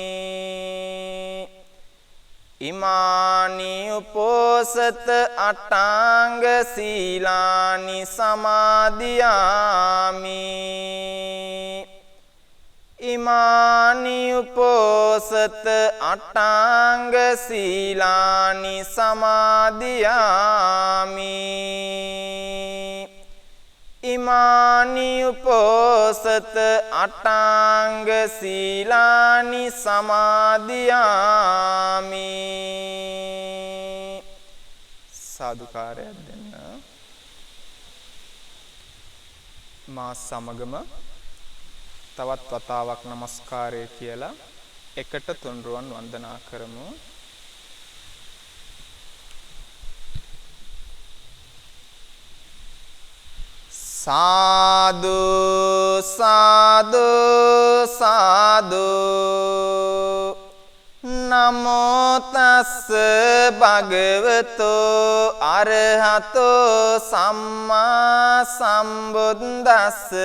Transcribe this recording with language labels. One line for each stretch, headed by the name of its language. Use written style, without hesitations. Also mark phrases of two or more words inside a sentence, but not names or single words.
Pali: ඉමානි උපෝසත අටාංග සීලානි සමාදියාමි ඉමානි උපෝසත අටාංග සීලානි සමාදියාමි ඉමානි උපෝසත අටාංග සීලානි සමාදියාමි
Sinhala: සාදුකාරයක් දෙන්න මා සමගම තවත් වතාවක් নমස්කාරය කියලා එකට තුන්රුවන් වන්දනා කරමු
Pali: සාදු සාදු සාදු නමෝ තස්ස භගවතෝ අරහතෝ සම්මා සම්බුද්දස්ස